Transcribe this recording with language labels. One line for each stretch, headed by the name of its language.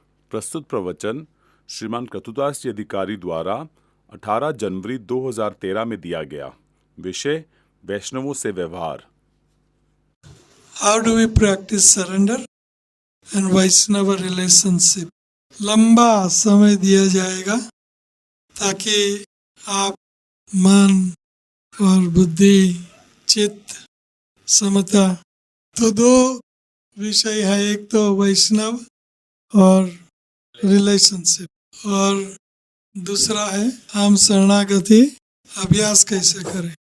Hindi: प्रस्तुत प्रवचन श्रीमान क्रतुदास जी अधिकारी द्वारा 18 जनवरी 2013 में दिया गया। विषय वैष्णवों से व्यवहार।
English: How do we practice surrender and Vaishnava relationship?
Hindi: लंबा समय दिया जाएगा ताकि आप मन और बुद्धि, चित्त, समता, तो दो विषय है, एक तो वैष्णव और रिलेशनशिप और दूसरा है हम शरणागति अभ्यास कैसे करें।